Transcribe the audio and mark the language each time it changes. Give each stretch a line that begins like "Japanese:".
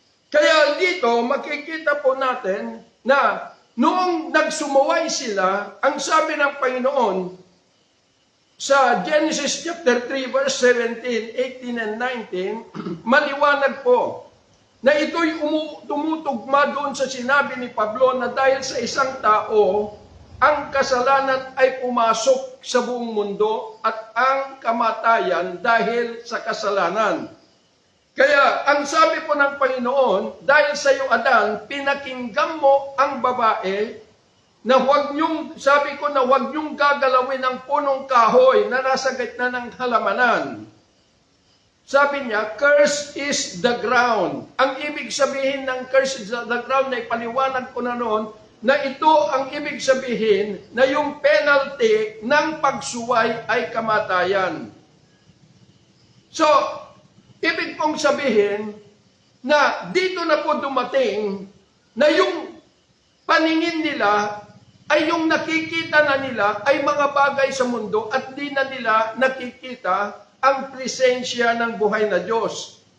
Filipino: Kaya dito makikita po natin na noong nagsumuway sila, ang sabi ng Panginoon sa Genesis chapter 3 verse 17, 18 and 19, maliwanag po na ito'y tumutugma doon sa sinabi ni Pablo na dahil sa isang tao, ang kasalanan ay pumasok sa buong mundo at ang kamatayan dahil sa kasalanan. Kaya ang sabi po ng Panginoon, dahil sa iyo Adan, pinakinggan mo ang babae na sabi ko na huwag niyong gagalawin ang punong kahoy na nasa gitna ng halamanan. sabi niya,
English: curse is the ground.
Filipino: Ang ibig sabihin ng
English: curse is the ground
Filipino: na ipaliwanag ko na noon, na ito ang ibig sabihin na yung penalty ng pagsuway ay kamatayan. So, ibig pong sabihin na dito na po dumating na yung paningin nila ay yung nakikita na nila ay mga bagay sa mundo at di na nila nakikita ang presensya ng buhay na Diyos.